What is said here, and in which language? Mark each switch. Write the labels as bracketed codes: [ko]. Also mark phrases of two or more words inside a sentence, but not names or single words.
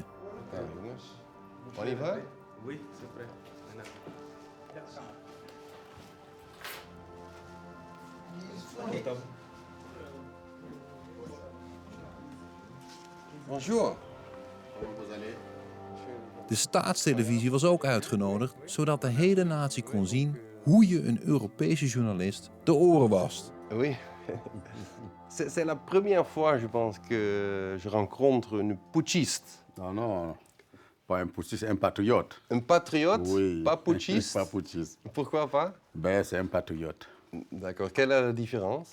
[nl] Ja, jongens. [fr] On y va? Oui, c'est prêt. Bonjour. [nl] De staatstelevisie was ook uitgenodigd, zodat de hele natie kon zien hoe je een Europese journalist de oren wast. [fr] Oui. C'est la première fois, je pense, que je rencontre une putschiste. Non, non, pas un putschiste, un patriote. Un patriote? Oui. Pas putschiste? Pas putschiste. Pourquoi pas? Ben, c'est un patriote. D'accord. Quelle est la différence?